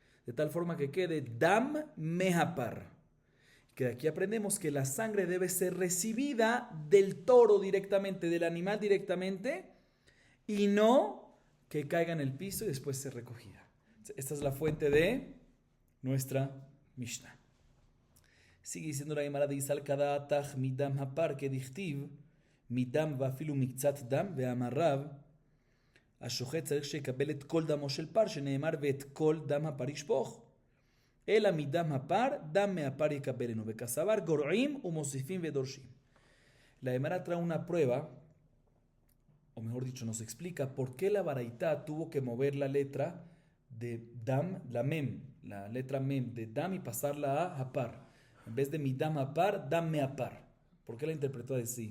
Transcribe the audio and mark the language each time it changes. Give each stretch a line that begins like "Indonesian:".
Spanish: De tal forma que quede dam mehapar. Que de aquí aprendemos que la sangre debe ser recibida del toro directamente, del animal directamente, y no que caiga en el piso y después ser recogida. Esta es la fuente de nuestra Mishnah. Sigue diciendo la Gemara
Hebrew: de Isal Kadatach midam hapar que dichtiv midam vafilu miktzat dam ve'amarav השוחט צריך שיקבל את כל דמו של פר שנאמר ואת כל דם הפר ישפוך אלא מדם הפר דם מהפר יקבלנו וכסבר גורעים ומוסיפים ודורשים.
Spanish: La Gemara trae una prueba, o mejor dicho, nos explica por qué la baraita tuvo que mover la letra de dam, la mem, la letra mem de dam y pasarla a hapar. En vez de mi dam hapar, dam me hapar. ¿Por qué la interpretó así?